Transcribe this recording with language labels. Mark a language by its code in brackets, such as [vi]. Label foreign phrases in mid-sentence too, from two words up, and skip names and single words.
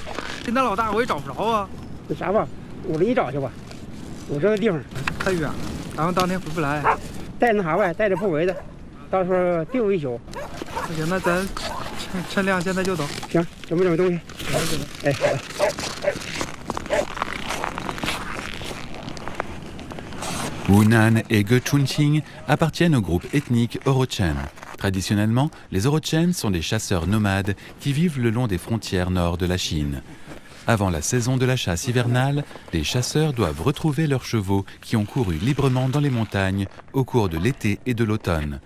[zh] 这那老大我也找不着啊。那啥吧，我给你找去吧。我这个地方太远了，咱们当天回不来。带那啥呗，带着不围的，到时候丢一宿。那行，那咱趁亮现在就走。行，准备东西。哎，好了。 [fr] Hunan et Gechunqing appartiennent au groupe ethnique Orochen. Traditionnellement, les Orochen sont des chasseurs nomades qui vivent le long des frontières nord de la Chine. Avant la saison de la chasse hivernale, les chasseurs doivent retrouver leurs chevaux qui ont couru librement dans les montagnes au cours de l'été et de l'automne.